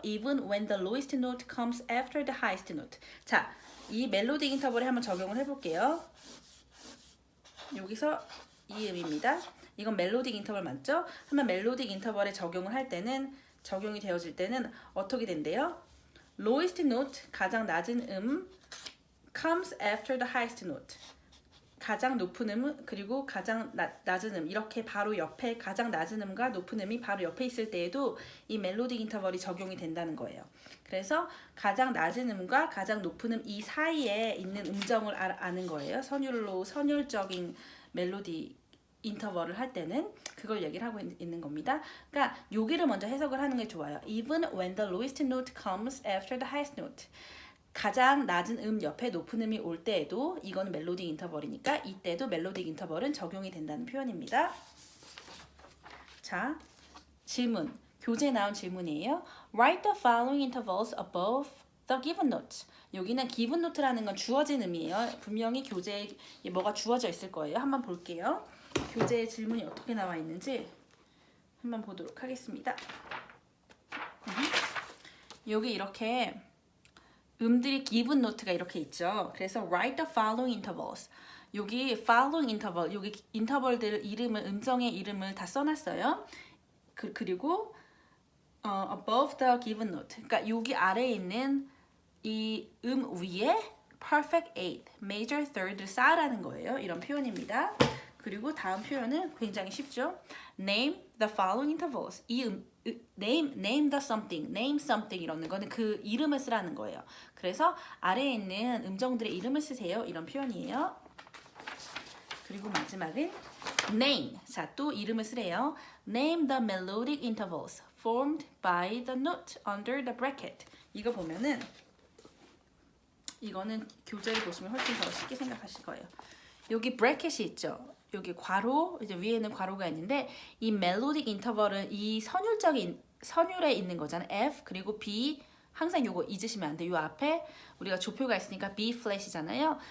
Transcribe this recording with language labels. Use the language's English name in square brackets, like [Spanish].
[English] Even when the lowest note comes after the highest note. [Korean] 자, 이 멜로딕 인터벌에 한번 적용을 해볼게요. 여기서 이 음입니다. 이건 멜로딕 인터벌 맞죠? 한번 멜로딕 인터벌에 적용이 되어질 때는 어떻게 된대요? [English] lowest note, [Korean] 가장 낮은 음, [English] comes after the highest note. [Korean] 가장 높은 음 그리고 가장 낮은 음, 이렇게 바로 옆에 가장 낮은 음과 높은 음이 바로 옆에 있을 때에도 이 멜로딕 인터벌이 적용이 된다는 거예요. 그래서 가장 낮은 음과 가장 높은 음 이 사이에 있는 음정을 아는 거예요. 선율적인 멜로디 인터벌을 할 때는 그걸 얘기를 하고 있는 겁니다. 그러니까 여기를 먼저 해석을 하는 게 좋아요. [English] Even when the lowest note comes after the highest note. [Korean] 가장 낮은 음 옆에 높은 음이 올 때에도 이거는 멜로딕 인터벌이니까 이때도 멜로딕 인터벌은 적용이 된다는 표현입니다. 자, 질문. 교재에 나온 질문이에요. [English] Write the following intervals above the given notes. [Korean] 여기는 given note라는 건 주어진 음이에요. 분명히 교재에 뭐가 주어져 있을 거예요. 한번 볼게요. 교재에 질문이 어떻게 나와 있는지 한번 보도록 하겠습니다. 여기 이렇게 음들이 given note가 이렇게 있죠. 그래서 [English] write the following intervals. [Korean] 여기 [English] following interval, [Korean] 여기 인터벌들 음정의 이름을 다 써놨어요. 그리고 [English] above the given note. [Korean] 그러니까 여기 아래에 있는 이 위에 [English] perfect eighth, major third [Korean] 를 쌓으라는 거예요. 이런 표현입니다. 그리고 다음 표현은 굉장히 쉽죠. [English] Name the following intervals. name the something, name something [Korean] 이러는 거는 그 이름을 쓰라는 거예요. 그래서 아래에 있는 음정들의 이름을 쓰세요. 이런 표현이에요. 그리고 마지막은 name. 자, 또 이름을 쓰래요. [English] Name the melodic intervals formed by the note under the bracket. [Korean] 이거 보면은 이거는 교재를 보시면 훨씬 더 쉽게 생각하실 거예요. 여기 브래켓이 있죠. 여기 괄호, 이제 위에는 괄호가 있는데 이 멜로딕 인터벌은 이 선율에 있는 거잖아요. F 그리고 B, 항상 요거 잊으시면 안 돼요. 요 앞에 우리가 조표가 있으니까 B 플랫이잖아요.